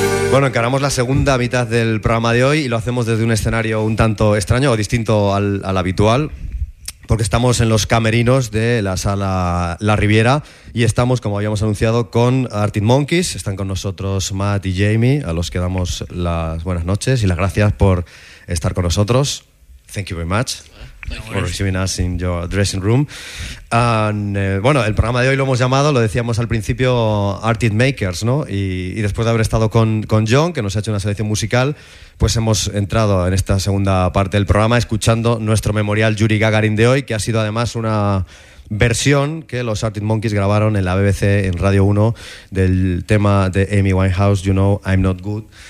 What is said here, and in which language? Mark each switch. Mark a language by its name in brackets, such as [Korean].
[Spanish] Bueno, encaramos la segunda mitad del programa de hoy y lo hacemos desde un escenario un tanto extraño o distinto al habitual, porque estamos en los camerinos de la sala La Riviera y estamos, como habíamos anunciado, con Arctic Monkeys. Están con nosotros Matt y Jamie, a los que damos las buenas noches y las gracias por estar con nosotros. [English] Thank you very much for receiving us in your dressing room. [Spanish] Bueno, el programa de hoy lo hemos llamado, lo decíamos al principio, Arctic Makers, ¿no? Y después de haber estado con John, que nos ha hecho una selección musical, pues hemos entrado en esta segunda parte del programa escuchando nuestro memorial Yuri Gagarin de hoy, que ha sido además una versión que los Arctic Monkeys grabaron en la BBC, en Radio 1, del tema de Amy Winehouse, You Know I'm Not Good.